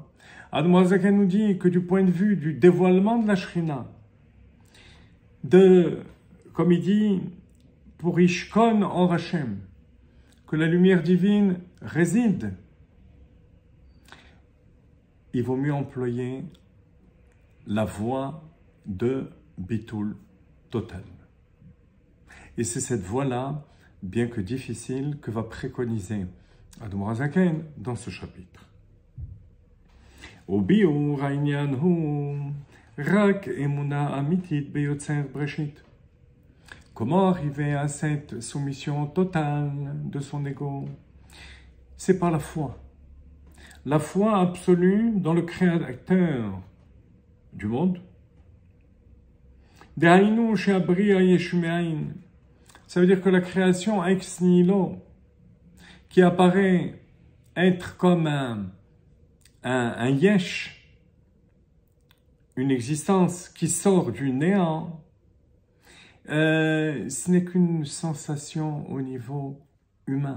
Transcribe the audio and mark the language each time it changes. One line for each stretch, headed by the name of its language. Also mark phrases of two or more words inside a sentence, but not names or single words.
French: Admor Zaken nous dit que du point de vue du dévoilement de la Shrina, comme il dit, pour
Hebrew: ישכון אור השם,
French: que la lumière divine réside, il vaut mieux employer la voie de Bitul total. Et c'est cette voie-là, bien que difficile, que va préconiser Admor Zaken dans ce chapitre.
Hebrew: וביאור העניין הוא רק אמונה אמיתית ביוצר בראשית.
French: Comment arriver à cette soumission totale de son ego? C'est par la foi. La foi absolue dans le Créateur du monde.
Hebrew: דהיינו שהבריאה יש מאין.
French: Ça veut dire que la création ex nihilo, qui apparaît être comme un yesh, une existence qui sort du néant, ce n'est qu'une sensation au niveau humain.